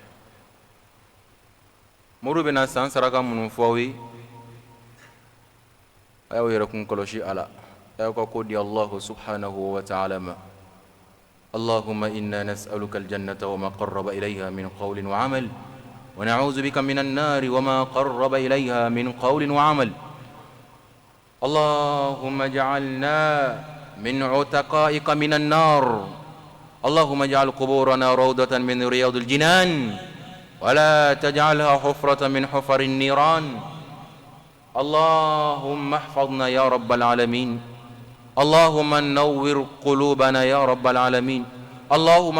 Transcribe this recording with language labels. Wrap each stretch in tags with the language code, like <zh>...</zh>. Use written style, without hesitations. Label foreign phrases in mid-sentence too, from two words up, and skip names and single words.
<bm>moru bena san saraka munun fawi ayo yera kun koloshi ala ayo ko di</bm> <ar>الله سبحانه وتعالى ma اللهم إنا نسألك الجنة وما قرب إليها من قول وعمل ونعوذ بك من النار وما قرب إليها من قول وعمل اللهم اجعلنا من عتقائك من النار اللهم اجعل قبورنا روضة من رياض الجنان ولا تجعلها حفرة من حفر النيران اللهم احفظنا يا رب العالمين اللهم نور قلوبنا يا رب العالمين اللهم</ar>